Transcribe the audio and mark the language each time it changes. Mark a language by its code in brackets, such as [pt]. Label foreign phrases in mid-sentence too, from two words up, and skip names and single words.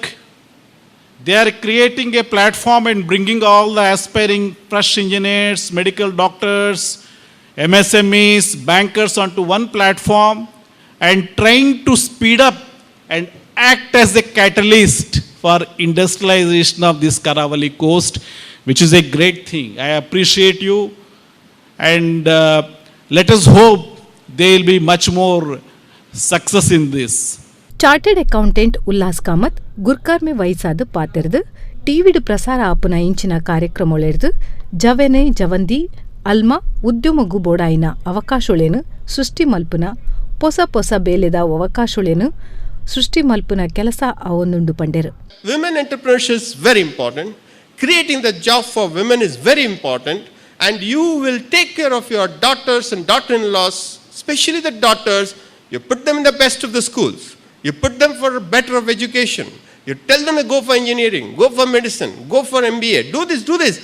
[en] they are creating a platform and bringing all the aspiring fresh engineers, medical doctors, MSMEs, bankers onto one platform and trying to speed up and act as a catalyst for industrialization of this Karavali coast, which is a great thing. I appreciate you, and let us hope there will be much more success in this. chartered accountant [tcy] ಉಲ್ಲಾಸ್ ಕಾಮತ್ ಗುರ್ಕಾರ್ಮೆ ವಯಸ್ಸಾದ ಪಾತಿರ್ದು ಟಿವಿಡ್ ಪ್ರಸಾರ ಆಪುನ ಇಂಚಿನ ಕಾರ್ಯಕ್ರಮೊಳೆರ್ದು ಜವೆನೆ ಜವಂದಿ ಅಲ್ಮ ಉದ್ಯಮಗು ಬೋಡಾಯಿನ ಅವಕಾಶೊಳೇನು ಸೃಷ್ಟಿ ಮಲ್ಪುನ ಹೊಸ ಹೊಸ ಬೇಲೆದ ಅವಕಾಶೊಳೇನು ಸೃಷ್ಟಿ ಮಲ್ಪುನ ಕೆಲಸ ಅವೊಂದುಂಡು ಪಂಡೆರು. [en] Women entrepreneurship is very important. Creating the job for women is very important, and you will take care of your daughters and daughter-in-laws, especially the daughters. You put them in the best of the schools. You put them for better of education. You tell them to go for engineering, go for medicine, go for MBA, do this, do this.